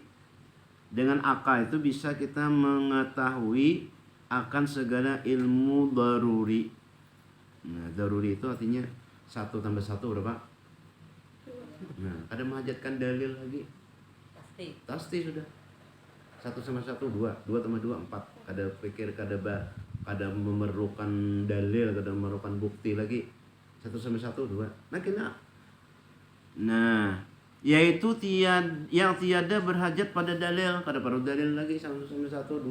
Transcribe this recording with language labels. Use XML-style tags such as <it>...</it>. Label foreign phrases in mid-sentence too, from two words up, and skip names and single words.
<id>Dengan akal itu bisa kita mengetahui akan segala ilmu daruri. Nah, daruri itu artinya 1 tambah 1 berapa? Nah, ada menghajatkan dalil lagi. Pasti sudah. 1 sama 1 2, 2 tambah 2 4.</id> <bjn>Kada pikir kada kada memerlukan dalil, kada memerlukan bukti lagi. 1 sampai 1 2. Nah kena.</bjn> <id>Nah, yaitu yang tiada berhajat pada dalil, kada perlu dalil lagi 1 sampai 1 2.</id>